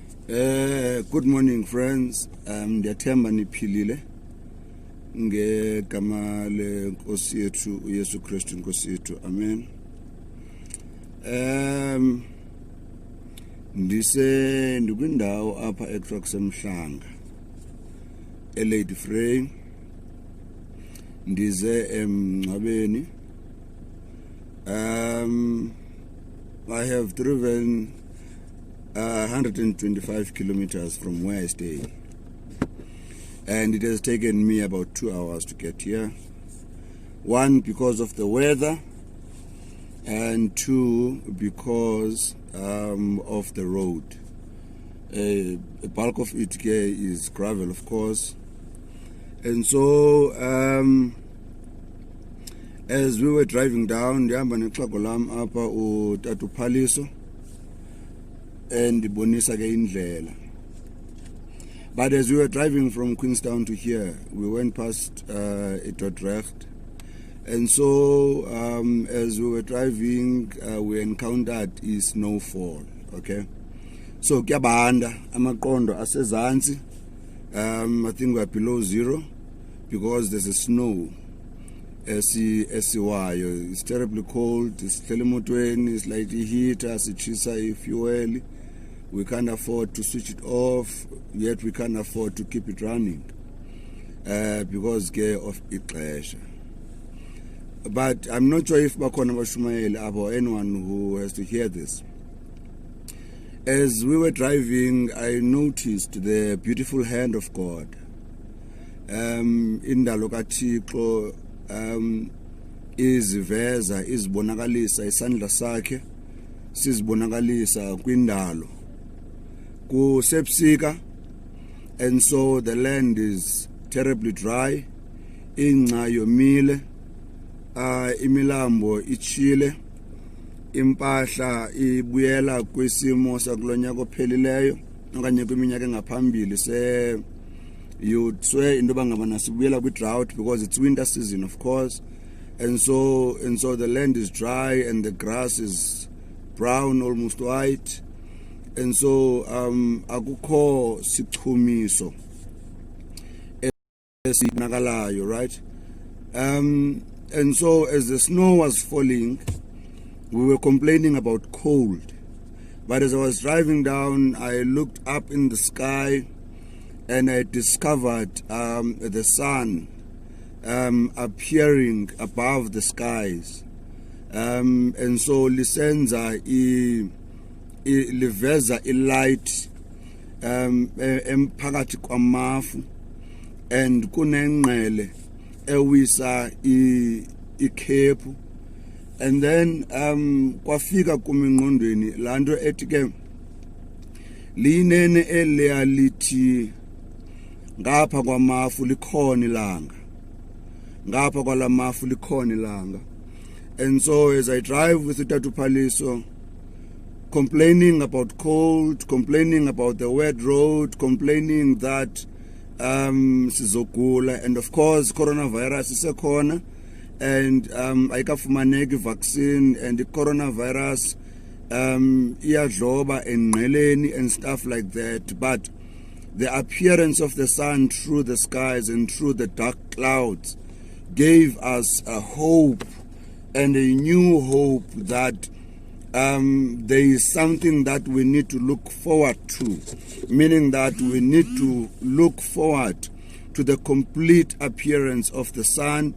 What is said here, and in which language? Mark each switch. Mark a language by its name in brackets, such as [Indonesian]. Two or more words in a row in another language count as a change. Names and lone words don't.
[English] Good morning, friends. [Xhosa] Ndiyathemba niphilile ngegama lenkosi yethu uYesu Kristu inkosi yethu. Amen. Ndikwindawo apha eTraxemhlanga eLady Frey. Ndize emngcwabeni. [English] I have driven 125 kilometers from where I stay, and it has taken me about 2 hours to get here. One, because of the weather, and two, because of the road. A bulk of it here is gravel, of course, and so as we were driving down, [Xhosa] ndihamba nexhego lam apha uTata Phaliso and ibonisa ke indlela. [English] But as we were driving from Queenstown to here, we went past Dordrecht, and so as we were driving, we encountered snowfall. [Xhosa] Okay, so kuyabanda amaqondo asezantsi. [English] I think we are below zero because there's a snow. Esiwayo, it's terribly cold. It's telemotweni, it's like the heater, sitshisa fuel. We can't afford to switch it off, yet we can't afford to keep it running because of ixesha. But I'm not sure if [Xhosa] bakhona abashumayeli [English] or anyone who has to hear this. As we were driving, I noticed the beautiful hand of God. [Xhosa] Indalo kaThixo iziveza, izibonakalisa isandla sakhe, sizibonakalisa kwindalo. Kusebusika, [English] and so the land is terribly dry. [Xhosa] Ingca yomile, imilambo itshile, impahla ibuyela kwisimo sakulonyaka ophelileyo okanye kwiminyaka engaphambili. [English] You'd swear into [Xhosa] bangabana sibuyela kwi-drought [English] because it's winter season, of course, and so the land is dry and the grass is brown, almost white, and so [Xhosa] akukho sichumiso esinakalayo, [English] right? And so as the snow was falling, we were complaining about cold, but as I was driving down, I looked up in the sky and I discovered the sun appearing above the skies, and so lisenza [Xhosa] liveza light emphakathi kwamafu, and kunengqele ewisa ikhepu, and then kwafika kumingqondweni lanto ethi ke linene elithi ngapha kwamafu likhon'ilanga, ngapha kwalamafu likhon'ilanga. [English] And so as I drive with Tata Phaliso, complaining about cold, complaining about the wet road, complaining that sizogula, and of course coronavirus isekhona, and ayikafumaneki vaccine, and the coronavirus [Xhosa] iyadloba engqeleni [English] and stuff like that. But the appearance of the sun through the skies and through the dark clouds gave us a hope, and a new hope that there is something that we need to look forward to, meaning that we need to look forward to the complete appearance of the sun.